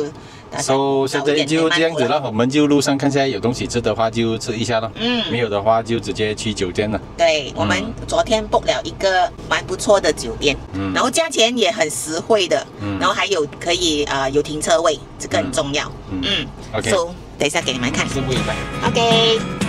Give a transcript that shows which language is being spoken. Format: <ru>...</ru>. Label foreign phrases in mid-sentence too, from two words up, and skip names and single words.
<zh>現在就這樣子了，我們就路上看下有東西吃的話就吃一下咯。沒有的話就直接去酒店了。對，我們昨天 book 了一個蠻不錯的酒店，然後價錢也很實惠的，然後還有可以有停車位，這個很重要。 OK， so 等一下給你們看。拭目以待。 OK。</zh>